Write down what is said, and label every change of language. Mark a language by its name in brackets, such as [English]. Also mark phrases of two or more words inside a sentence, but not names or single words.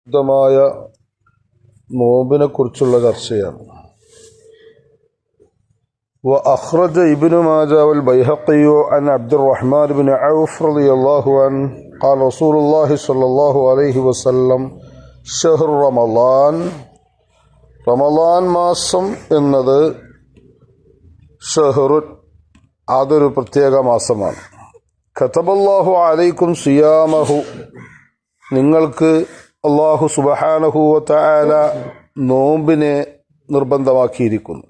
[Malayalam] ശുദ്ധമായ നോമ്പിനെ കുറിച്ചുള്ള ചർച്ചയാണ്. [Arabic] وأخرج ابن ماجه والبيهقي عن عبد الرحمن بن عوف رضي الله عنه قال رسول الله صلى الله عليه وسلم شهر رمضان [Malayalam] റമളാൻ മാസം എന്നത് ഷഹ്റുൻ അതൊരു പ്രത്യേക മാസമാണ്. [Arabic] كتب الله عليكم صيامه [Malayalam] നിങ്ങൾക്ക് [Arabic] الله سبحانه وتعالى [Malayalam] നോമ്പിനെ നിർബന്ധമാക്കിയിരിക്കുന്നു.